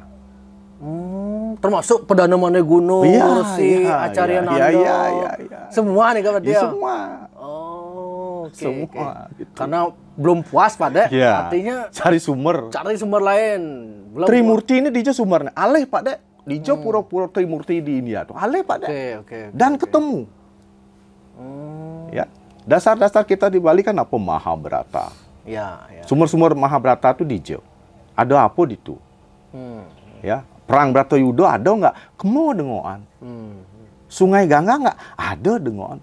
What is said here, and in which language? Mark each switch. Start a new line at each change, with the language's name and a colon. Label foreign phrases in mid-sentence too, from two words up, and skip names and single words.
Indonesian: Termasuk Perdana Menteri Gunung, Acarya Nanda. Semua nih Pak Dek. Semua. Semua. Gitu. Karena belum puas Pak Dek, artinya cari sumber lain. Trimurti ini dijo sumbernya. Aleh Pak Dek, dijo pura-pura Trimurti di India tuh. Aleh Pak Dek. Dan ketemu. Ya. Dasar-dasar kita di Bali kan apa? Mahabharata. Sumber-sumber Mahabharata itu dijo. Ada apa di itu? Ya. Perang Bratayuda ada nggak?
Balinese: Kemo dengoan.
Indonesian: Sungai Gangga nggak?
Balinese: Ada dengoan.